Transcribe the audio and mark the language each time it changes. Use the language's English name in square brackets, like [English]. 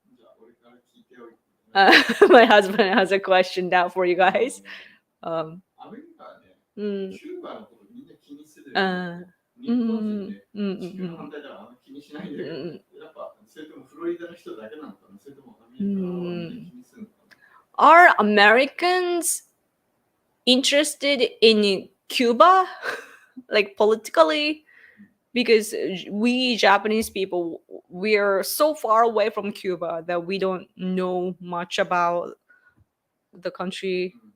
[Japanese] じゃあ俺から聞いておいて。 [English] My husband has a question now for you guys. [Japanese] アメリカはね、うん、キューバのことみんな気にする。あ日本人ね、うんうん地球の反対だからあんま気にしないんだけど、うんやっぱそれともフロリダの人だけなのかな、それともアメリカはみんな気にするのかな。 [English] Are Americans interested in Cuba, like politically? Because we Japanese people, we're so far away from Cuba that we don't know much about the country.